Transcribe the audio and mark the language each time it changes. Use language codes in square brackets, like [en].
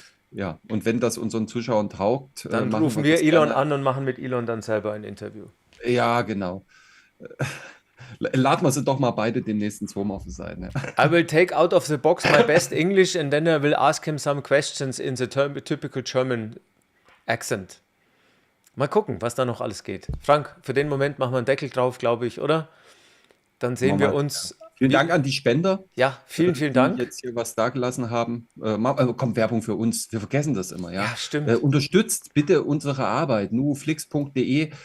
[de] Ja, und wenn das unseren Zuschauern taugt, dann rufen wir Elon an und machen mit Elon dann selber ein Interview. Ja, genau. Laden wir sie doch mal beide demnächst ins Homeoffice ein. Ja. [en] I will take out of the box my best English and then I will ask him some questions in the typical German accent. [de] Mal gucken, was da noch alles geht. Frank, für den Moment machen wir einen Deckel drauf, glaube ich, oder? Dann sehen wir uns. Vielen Dank an die Spender. Ja, vielen Dank. Die jetzt hier was dagelassen haben. Kommt Werbung für uns. Wir vergessen das immer. Ja, stimmt. Unterstützt bitte unsere Arbeit. nuflix.de.